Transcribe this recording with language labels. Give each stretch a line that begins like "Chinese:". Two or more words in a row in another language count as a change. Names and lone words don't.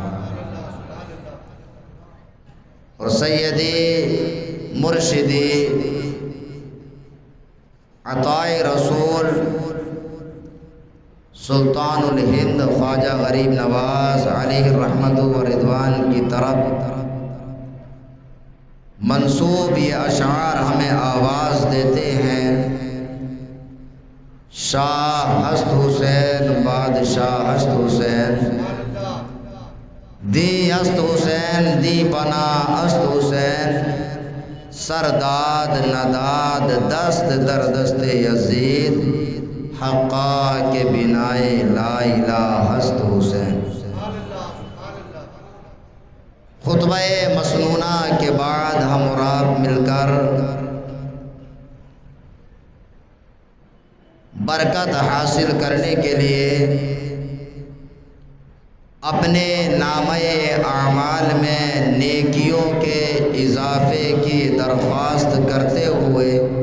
Urdu: اور سیدی مرشدی عطائے رسول سلطان الہند خواجہ غریب نواز
Arabic: علیہ الرحمت و رضوان
Urdu: کی طرف منسوب یہ اشعار ہمیں آواز دیتے ہیں۔
Persian: شاہ ہست حسین بادشاہ ہست حسین، دی است حسین دی بنا است حسین، سرداد نداد دست در دست یزید، حقا کے بنائے
Arabic: لا الہ
Persian: ہست حسین۔
Urdu: خطبہ مسنونہ کے بعد ہم اور آپ مل کر برکت حاصل کرنے کے لیے اپنے نامہ اعمال میں نیکیوں کے اضافے کی درخواست کرتے ہوئے